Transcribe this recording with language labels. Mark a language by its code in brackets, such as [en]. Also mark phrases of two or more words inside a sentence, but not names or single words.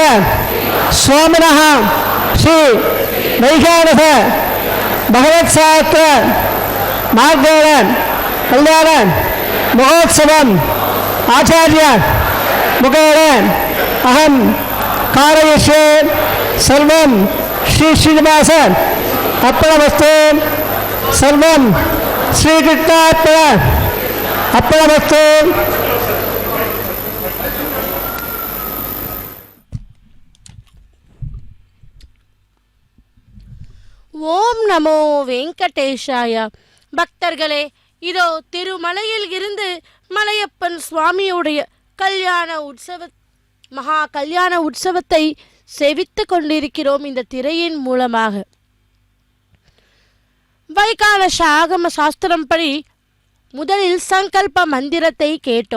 [sa] स्वामिनः श्री वैखानस भगवत्शास्त्र मार्गोण कल्याण महोत्सवम् आचार्य मुखेन अहं कारयिष्ये सर्वं श्री श्रीनिवास अर्पणमस्तु सर्वं श्रीकृष्णार्पण अर्पणमस्तु। ओम् नमो वेङ्कटेशाय. [ta] பக்தர்களே, இதோ திருமலையில் இருந்து மலையப்பன் சுவாமியுடைய மகா கல்யாண உற்சவத்தை செவித்து கொண்டிருக்கிறோம் இந்த திரையின் மூலமாக. வைகானச ஆகம சாஸ்திரம் படி முதலில் சங்கல்ப மந்திரத்தை கேட்டோம்.